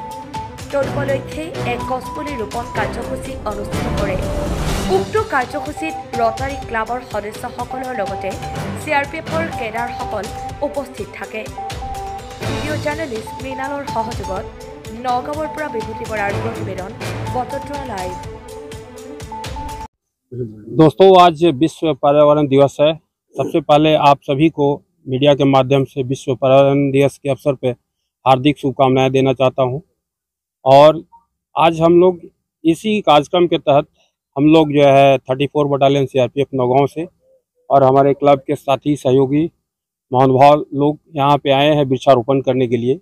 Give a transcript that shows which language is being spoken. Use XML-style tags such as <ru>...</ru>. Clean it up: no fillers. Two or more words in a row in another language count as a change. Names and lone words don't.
<as>তদুপলক্ষে এক গছপুলি ৰোপণ কাৰ্যসূচী অনুষ্ঠিত কৰে। উক্ত কাৰ্যসূচীত ৰটাৰী ক্লাবৰ সদস্যসকলৰ লগতে CRPFৰ কেডাৰসকল উপস্থিত থাকে। ভিডিঅ' জাৰ্নেলিষ্ট মৃণালৰ সহযোগত নগাঁৱৰ পৰা বিভূতি বৰাৰ প্ৰতিবেদন বটদ্ৰৱা লাইভ।</as> <hi>दोस्तों, आज विश्व पर्यावरण दिवस है। सबसे पहले आप सभी को मीडिया के माध्यम से विश्व पर्यावरण दिवस के अवसर पर हार्दिक शुभकामनाएं देना चाहता हूं। और आज हम लोग इसी कार्यक्रम के तहत हम लोग जो है 34 बटालियन CRPF नौगांव से और हमारे क्लब के साथी सहयोगी महानुभाव लोग यहाँ पे आए हैं वृक्षारोपण करने के लिए।</hi>